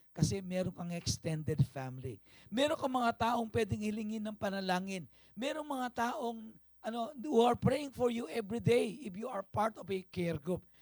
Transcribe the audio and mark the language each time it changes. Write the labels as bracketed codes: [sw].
[tl] Kasi meron kang extended family. Meron kang mga taong pwedeng hilingin ng panalangin. Meron mga taong [en] who are praying for you every day if you are part of a care group.